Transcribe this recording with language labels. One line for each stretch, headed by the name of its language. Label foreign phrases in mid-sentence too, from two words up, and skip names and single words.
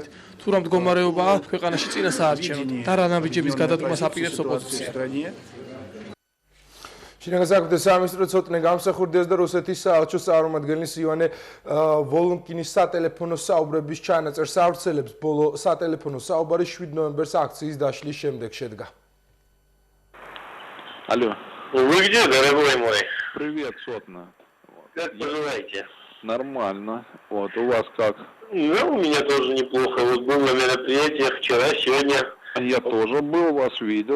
Georgian: თუ რა მდგომარეობაა ქვეყანაში წინა საარჩევნოდ და რა ნაბიჯების გადადგმას აპირებს ოპოზიცია. შინაგან საქმეთა სამინისტრო ცოტნე გამსახურდეს და რუსეთის საელჩოს წარმომადგენლის ივანე ვოლონკინის სატელეფონო საუბრების ჩანაწერს ავრცელებს. ბოლო სატელეფონო საუბარი 7 ნოემბერს აქციის дашლის შემდეგ შედგა.
Russian: Алло. Вы где, дорогой мой? Привет, Сотна. Как поживаете? Нормально. Вот, у вас как? Ну, у меня тоже неплохо. Вот был на мероприятиях вчера, сегодня. Я тоже был, вас видел.